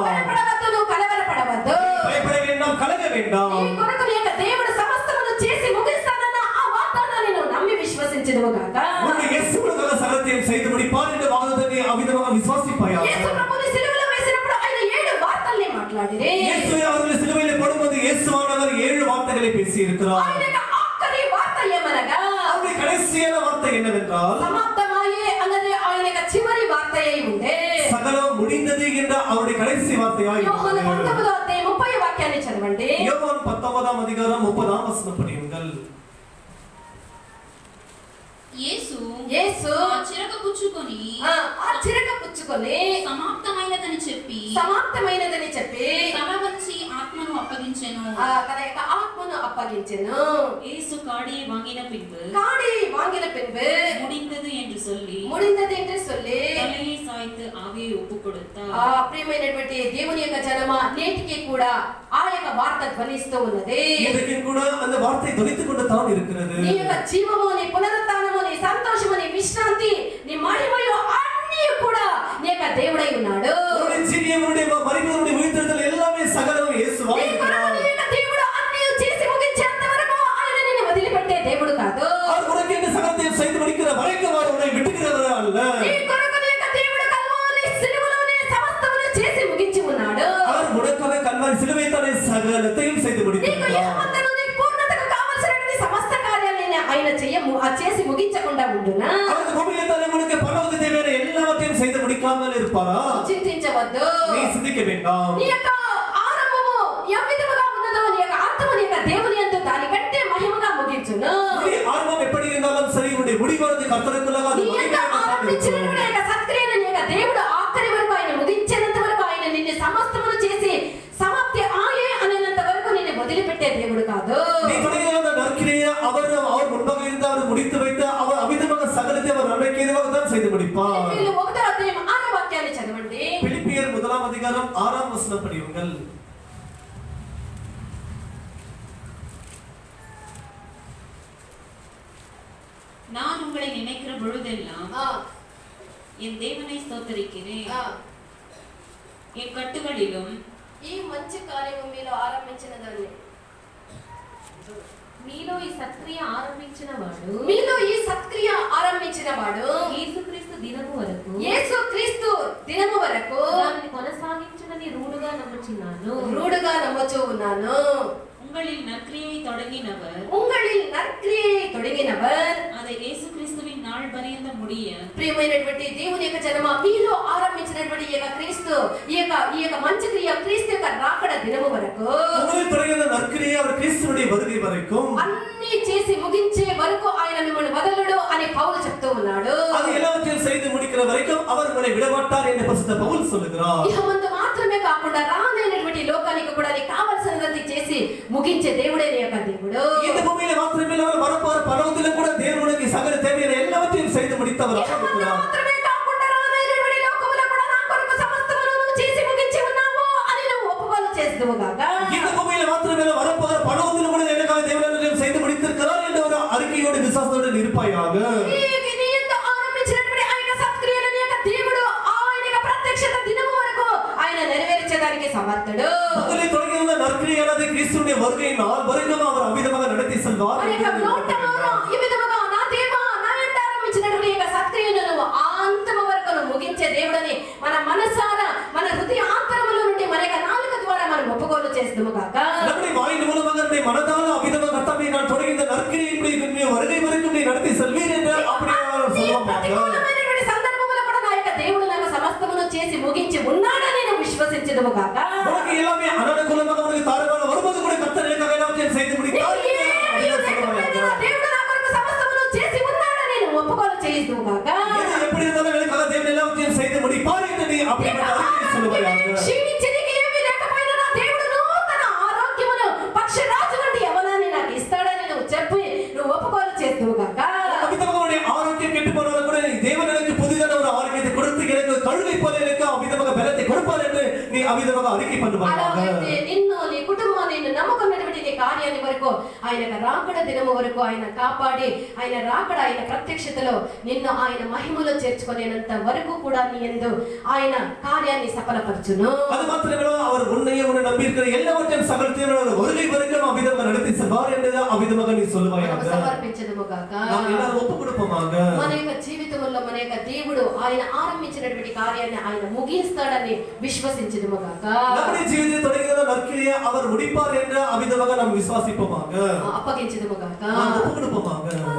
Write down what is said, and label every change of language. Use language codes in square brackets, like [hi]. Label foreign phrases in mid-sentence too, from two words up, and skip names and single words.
[te] భయపడవద్దు, నువ్వు కలవరపడవద్దు. [ta] பயப்பட வேண்டாம், கலங்க வேண்டாம். [te] నీ కొరకు నీ యొక్క దేవుడు సమస్తమును చేసి ముగిస్తానన్న ఆ వాగ్దానాన్ని నువ్వు నమ్మి విశ్వసించుదువు గాక. [ta] உன்னுடைய இயேசு உனக்கு சகலத்தையும் செய்து முடிப்பார் என்ற வாగ్దానాన్ని அவிதமாக விசுவாசிப்பாயாக. [te] యేసు ప్రభుని సిలువలో వేసినప్పుడు ఆయన 7 వార్తల్ని మాట్లాడిరే. [ta] இயேசு அவர்களை சிலுவையிலே போடும்போது இயேசுவானவர் 7 வார்த்தைகளை பேசி இருக்கிறார். [te] ఆయన యొక్క ఆఖరి వార్త ఏమనగా [ta] அவருடைய கடைசியான வார்த்தை என்னவென்றால் [te] సమాప్తమాయే అన్నది ఆయన యొక్క చివరి వార్తయై ఉండే. [ta] சகலம் முடிந்தது என்ற அவருடைய கடைசி வார்த்தையாய் [te] యోహాను 19వ అధ్యాయం 30వ వాక్యాన్ని చదవండి. [ta] யோவான் 19ஆம் அதிகாரம் 30ஆம் வசனம் படியுங்கள். [te] యేసు ఆ చిరక పుచ్చుకొని సమాప్తమైనదని చెప్పి తల వంచి ఆత్మను అప్పగించెను. తన యొక్క ఆత్మను అప్పగించెను. [ta] యేసు కాడి వాங்கின பின்பு முடிந்தது என்று சொல்லி தலையை சாய்த்து ஆவியை ஒப்பு கொடுத்தார். [te] ప్రియమైనటువంటి దేవుని యొక్క జనమా నేటికి కూడా ఆ యొక్క వార్త ధ్వనిస్తూ ఉన్నది. [ta] இன்றைக்கு கூட அந்த வார்த்தை ధ్వనిத்துக் கொண்டு தான் இருக்கிறது. [te] నీ యొక్క జీవము, నీ పునరుత్థానము, నీ సంతోషము, నీ విశ్రాంతి, నీ మహిమయు అన్నీ కూడా నీ యొక్క దేవుడై ఉన్నాడు. [ta] உன்னுடைய ஜீவியம், உன்னுடைய மரிப்பு, உன்னுடைய உயிர்த்தெழுதல் எல்லாமே சகலம் இயேசுவாய் இருக்கிறார். [te] నీ యొక్క దేవుడు అన్నీ చేసి ముగించేంత వరకు ఆయన నిన్ను వదిలిపెట్టే దేవుడు కాదు. [ta] அவர் உனக்கு இந்த சகலத்தையும் செய்து முடிக்கிற வரைக்கும் அவர் உன்னை விட்டுகிறவர் அல்ல. [te] నీ కొరకు నీ యొక్క దేవుడు కల్వారి సిలువలోనే సమస్తమును చేసి ముగించి ఉన్నాడు. [ta] அவர் உனக்காக கல்வாரி சிலுவையில் தானே சகலத்தையும் செய்து [te] నీకు [ta] முடிக்கிறார். [te] యెహోవాను నీ పూర్ణతకు కావలసినటువంటి సమస్త కార్యాలను ఆయన చేసి ముగించకుండా ఉండునా? [ta] அவருக்கு பூமியிலே தானே உனக்கு பரலோக தேவையான எல்லாவற்றையும் செய்து முடிக்காமல் இருப்பாரா? [te] చింతించవద్దు. [ta] நீ சிந்திக்க வேண்டாம். [te] నీ యొక్క ఆరంభము ఏ విధముగా ఉన్నదో నీ యొక్క అంతము నీ యొక్క దేవుని యందు దానికంటే మహిమగా ముగించును. [ta] நீ ஆரம்பம் எப்படி இருந்தாலும் சரி உன்னுடைய முடிவானது கர்த்தருக்குள்ளாக அது [te] నీ యొక్క ఆరంభించినటువంటి యొక్క సత్క్రియను నీ యొక్క దేవుడు ఆఖరి వరకు ఆయన ముగించేంత వరకు ఆయన నిన్ను సమస్తమును చేసి సమాప్తి ఆయే అనేంత వరకు నిన్ను వదిలిపెట్టే దేవుడు కాదు. [ta] நீ தொடங்கிய அந்த நற்கிரியை அவர் முன்பாக இருந்து அவர் முடித்து வைத்து அவர் அமிதமாக சகலத்தை அவர் நன்மைக்கு ஏதுவாக தான் செய்து முடிப்பார். [te] ఫిలిప్పీయులు 1వ అధ్యాయం 6వ వాక్యాన్ని చదవండి. [ta] பிலிப்பியர் 1ஆம் அதிகாரம் 6ஆம் வசனம் படியுங்கள். நான் உங்களை நினைக்கிற பொழுதெல்லாம் என் தேவனை ஸ்தோத்திரிக்கிறேன். என் கட்டுகளிலும் [te] ఈ మంచి కార్యము మీలో ఆరంభించినదాన్ని మీలో ఈ సత్క్రియ ఆరంభించిన వాడు మీలో ఈ సత్క్రియ ఆరంభించిన వాడు యేసుక్రీస్తు దినము వరకు యేసుక్రీస్తు దినము వరకు దానిని కొనసాగించునని రూఢగా నమ్ముచూ ఉన్నాను. [ta] உங்களில் நற்கிரியை தொடங்கினவர் உங்களில் நற்கிரியை தொடங்கினவர் அதை இயேசு கிறிஸ்துவின் நாள் பரியந்த முடிய [te] ప్రియమైనటువంటి దేవుని యొక్క జనమ మీలో ఆరంభించినటువంటి ఈ యొక్క క్రీస్తు ఈ యొక్క మంచి క్రియ క్రీస్తు యొక్క రాకడ దినము వరకు [ta] உங்களில் தொடங்கின நற்கிரியை அவர் கிறிஸ்துவுடைய வருகை வரைக்கும் [te] అన్ని చేసి ముగించే వరకు ఆయన మిమ్మల్ని వదలడు అని పౌలు చెప్తూ ఉన్నాడు. [ta] அது எல்லாவற்றையும் செய்து முடிக்கிற வரைக்கும் அவர் உங்களை விடமாட்டார் என்று பரிசுத்த பவுல் சொல்லுகிறார். [te] ఇహ ముందు మాత్రమే కాకుండా రానైనటువంటి లోకానికి కూడా నీకు కావాల్సినది చేసి ముగించే దేవుడే నీ యొక్క దేవుడు. [ta] இந்த பூமியில மாத்திரமே அவர் வரப்போற பரலோகத்திலும் கூட தேவனுக்கு சகல தேவையான எல்லாவற்றையும் செய்து முடித்தவர் இருக்கிறார். [te] మాత్రమే కాకుండా రానైనటువంటి లోకములో కూడా నా కొరకు సమస్తమును చేసి ముగించి ఉన్నావు అని నువ్వు ఒప్పుకోలు చేస్తువుగాక. [ta] இந்த பூமியில மாத்திரமே வரப்போற பரலோகத்திலும் கூட எனக்காக தேவன் செய்து முடித்திருக்கிறார் என்ற ஒரு அறிக்கையோடு விசுவாசத்தோடு இருப்பாயாக. [te] నీ యొక్క ఆరంభించినటువంటి ఆ యొక్క సత్క్రియలను నీ యొక్క దేవుడు ఆయన యొక్క ప్రత్యక్షత దినము వరకు ఆయన నెరవేర్చడానికి సమర్థుడు. [ta] உங்களில் தொடங்கின நற்கிரியானது கிறிஸ்துவுடைய வருகை நாள் வரைக்கும் அவர் அமிதமாக நடத்தி செல்வார். [te] మరి యొక్క నోటములో ఈ విధముగా నా దేవా నా యందు ఆరంభించినటువంటి యొక్క సత్క్రియను నువ్వు అంతము వరకు నువ్వు ముగించే దేవుడని మన మనసారా మన హృదయ ఆంతరములో నుండి మన యొక్క నాలుక ద్వారా మనం ఒప్పుకోలు చేస్తాము కాక. [ta] நம்முடைய வாயின் மூலமாக நம்முடைய மனதால அமிதமாக கர்த்தாவே நான் தொடங்கின நற்கிரியை இப்படி வருகை வரைக்கும் நீ நடத்தி செல்வீர் என்று அப்படியே சொல்லுவாங்க. [te] ప్రతికూలమైనటువంటి సందర్భములో కూడా నా యొక్క దేవుడు నాకు సమస్తమును చేసి ముగించి ఉన్నాడని నువ్వు విశ్వసించదుము కాక. [ta] உனக்கு எல்லாமே அனனுகூலமாக உனக்கு தாரமாக வரும்போது கூட கர்த்தர் எனக்காக எல்லாவற்றையும் செய்து முடித்தார். [te] దేవుడు నా కొరకు సమస్తమును చేసి ఉన్నాడని నువ్వు ఒప్పుకోలు చేయిదుము కాక. [ta] இது எப்படி இருந்தாலும் எனக்காக தேவன் எல்லாவற்றையும் செய்து முடிப்பார் என்று நீ அப்படிப்பட்ட அறிக்கை சொல்லுவாயாக. [te] క్షీణించడానికి ఏమీ లేకపోయినా నా దేవుడు నూతన ఆరోగ్యమును పక్షరాజు నుండి యవ్వనాన్ని నాకు ఇస్తాడని నువ్వు చెప్పి నువ్వు ఒప్పుకోలు చేస్తువు కాక. [ta] அமிதமாக உன்னுடைய ஆரோக்கியம் கெட்டு போனவரை கூட நீ தேவன் எனக்கு புதிதான ஒரு ஆரோக்கியத்தை கொடுத்து எனக்கு கழுதை போல எனக்கு அமிதமாக பலத்தை கொடுப்பார் என்று நீ அமிதமாக அறிக்கை பண்ணுவாயாக. [te] అలాగైతే నిన్ను నీ కుటుంబాన్ని నిన్ను నమ్ముకున్నటువంటి నీ కార్యాన్ని వరకు ఆయన రాకడ దినము వరకు ఆయన కాపాడి ఆయన రాకడ ఆయన ప్రత్యక్షతలో నిన్ను ఆయన మహిమలో చేర్చుకునేంత వరకు కూడా నీ యందు ఆయన కార్యాన్ని సఫలపరచును. [ta] அது மாத்திரமல்ல அவர் உன்னையும் உன்னை நம்பி இருக்கிற எல்லாவற்றையும் சகலத்தையும் வருகை வரைக்கும் அமிதமாக நடத்தி செல்வார் என்று அமிதமாக நீ சொல்லுவாயாக. [te] సమర్పించదుము గాక. [ta] நாம் எல்லாரும் ஒப்பு கொடுப்போமாக. [te] మన యొక్క జీవితంలో మన యొక్క దేవుడు ఆయన ఆరంభించినటువంటి కార్యాన్ని ఆయన ముగిస్తాడని విశ్వసించదుము గాక. [ta] நம்முடைய ஜீவிதத்தை தொடங்கின நற்கிரியை அவர் முடிப்பார் என்று அமிதமாக நாம் விசுவாசிப்போமாக. [te] అప్పగించదుము గాక. [ta] நாம் ஒப்பு கொடுப்போமாக.